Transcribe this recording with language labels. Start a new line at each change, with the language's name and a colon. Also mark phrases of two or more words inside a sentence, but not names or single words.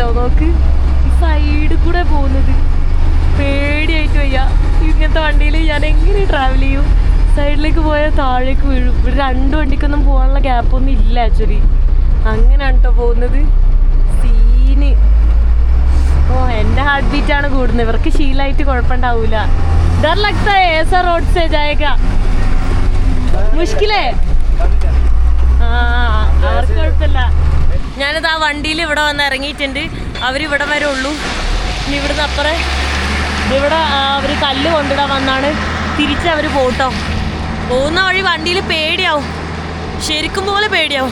Malayalam: നോക്ക്, ഈ സൈഡിൽ കൂടെ പോകുന്നത് പേടിയായിട്ട് വയ്യ. ഇങ്ങനത്തെ വണ്ടിയിൽ ഞാൻ എങ്ങനെ ട്രാവൽ ചെയ്യും? സൈഡിലേക്ക് പോയാൽ താഴേക്ക് വീഴും. ഇവിടെ 2 വണ്ടിക്കൊന്നും പോകാനുള്ള ഗ്യാപ്പൊന്നും ഇല്ല ആക്ച്വലി. അങ്ങനെയാണ് കേട്ടോ പോകുന്നത്. സീന്. ഓ, എൻ്റെ ഹാർട്ട് ബീറ്റാണ് കൂടുന്നത്. ഇവർക്ക് ശീലമായിട്ട് കുഴപ്പമുണ്ടാവൂല.
Hindi: डर लगता है ऐसा रोड से जाएगा, मुश्किल है.
Malayalam: അവർക്ക് കുഴപ്പമില്ല. ഞാനിത് ആ വണ്ടിയിൽ ഇവിടെ വന്ന് ഇറങ്ങിയിട്ടുണ്ട്. അവരിവിടെ വരെ ഉള്ളൂ. ഇനി ഇവിടുന്ന് അപ്പുറം ഇവിടെ അവർ കല്ല് കൊണ്ടിടാൻ വന്നാണ്. തിരിച്ചവർ പോട്ടോ. പോകുന്ന വഴി വണ്ടിയിൽ പേടിയാവും, ശരിക്കും പോലെ പേടിയാവും.